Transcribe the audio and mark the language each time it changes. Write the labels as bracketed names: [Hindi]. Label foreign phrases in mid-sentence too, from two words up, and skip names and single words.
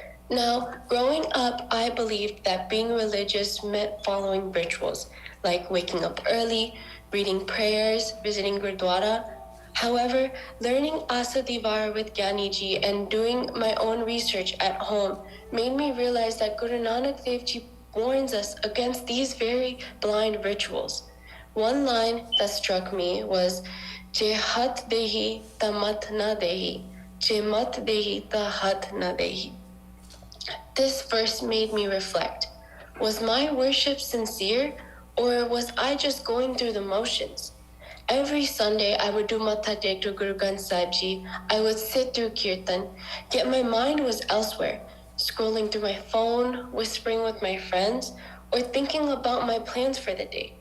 [English] Now, growing up, I believed that being religious meant following rituals, like waking up early, reading prayers, visiting Gurdwara. However, learning Asa Divar with Gyani Ji and doing my own research at home made me realize that Guru Nanak Dev Ji warns us against these very blind rituals. One line that struck me was, [Punjabi] ਜੇ ਹਠ ਦੇਹੀ ਤਾ ਮਤਿ ਨ ਦੇਹੀ, ਜੇ ਮਤਿ ਦੇਹੀ ਤਾ ਹਠ ਨ ਦੇਹੀ. [English] This verse made me reflect. Was my worship sincere, or was I just going through the motions? Every Sunday, I would do [Punjabi] ਮੱਥਾ ਟੇਕ [English] to Guru Granth Sahib Ji. I would sit through Kirtan, yet my mind was elsewhere, scrolling through my phone, whispering with my friends, or thinking about my plans for the day.